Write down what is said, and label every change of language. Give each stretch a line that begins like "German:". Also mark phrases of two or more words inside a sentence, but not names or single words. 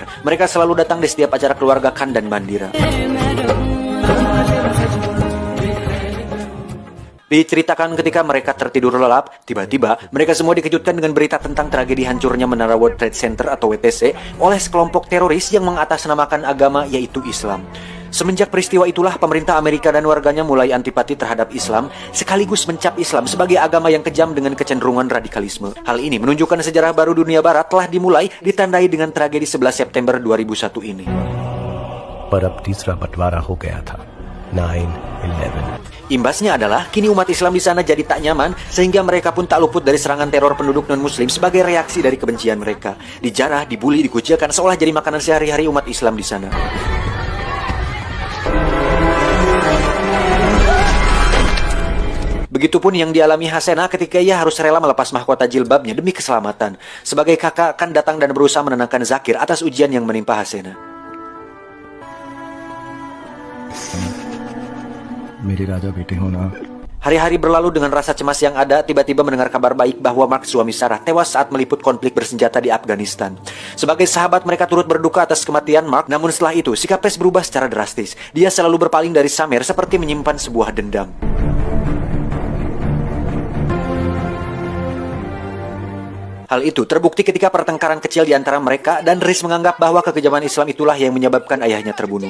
Indonesian: Mereka selalu datang di setiap acara keluarga Kan dan Mandira. Diceritakan ketika mereka tertidur lelap, tiba-tiba mereka semua dikejutkan dengan berita tentang tragedi hancurnya Menara World Trade Center atau WTC oleh sekelompok teroris yang mengatasnamakan agama yaitu Islam. Semenjak peristiwa itulah pemerintah Amerika dan warganya mulai antipati terhadap Islam, sekaligus mencap Islam sebagai agama yang kejam dengan kecenderungan radikalisme. Hal ini menunjukkan sejarah baru dunia barat telah dimulai, ditandai dengan tragedi 11 September 2001 ini.
Hindi: पर अब तीसरा बंटवारा हो गया था 9/11.
Indonesian: Imbasnya adalah kini umat Islam di sana jadi tak nyaman, sehingga mereka pun tak luput dari serangan teror penduduk non-muslim sebagai reaksi dari kebencian mereka. Dijarah, dibully, dikucilkan seolah jadi makanan sehari-hari umat Islam di sana. Begitupun yang dialami Hasena ketika ia harus rela melepas mahkota jilbabnya demi keselamatan. Sebagai kakak, Kan datang dan berusaha menenangkan Zakir atas ujian yang menimpa Hasena.
Hindi: मेरे राजा बेटे हो ना.
Indonesian: Hari-hari berlalu dengan rasa cemas yang ada, tiba-tiba mendengar kabar baik bahwa Mark suami Sarah tewas saat meliput konflik bersenjata di Afghanistan. Sebagai sahabat mereka turut berduka atas kematian Mark, namun setelah itu sikap Reis berubah secara drastis. Dia selalu berpaling dari Samer seperti menyimpan sebuah dendam. Hal itu terbukti ketika pertengkaran kecil di antara mereka dan Reis menganggap bahwa kekejaman Islam itulah yang menyebabkan ayahnya terbunuh.